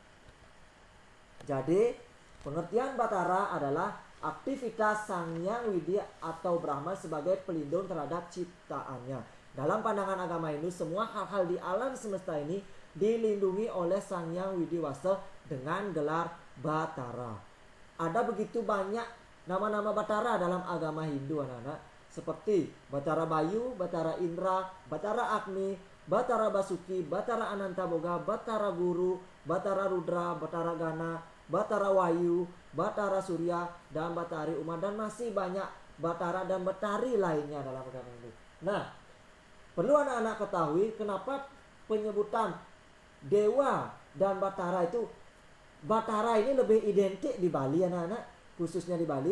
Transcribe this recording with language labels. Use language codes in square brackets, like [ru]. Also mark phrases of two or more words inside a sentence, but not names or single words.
[id] Jadi pengertian batara adalah aktivitas Sang Hyang Widi atau Brahma sebagai pelindung terhadap ciptaannya. Dalam pandangan agama Hindu, semua hal-hal di alam semesta ini dilindungi oleh Sang Hyang Widiwasa dengan gelar batara. Ada begitu banyak nama-nama batara dalam agama Hindu anak-anak, seperti Batara Bayu, Batara Indra, Batara Agni, Batara Basuki, Batara Anantaboga, Batara Guru, Batara Rudra, Batara Gana, Batara Wayu, Batara Surya, dan Batari Uma, dan masih banyak batara dan batari lainnya dalam agama Hindu. Nah, perlu anak-anak ketahui kenapa penyebutan dewa dan batara itu, batara ini lebih identik di Bali anak-anak, khususnya di Bali.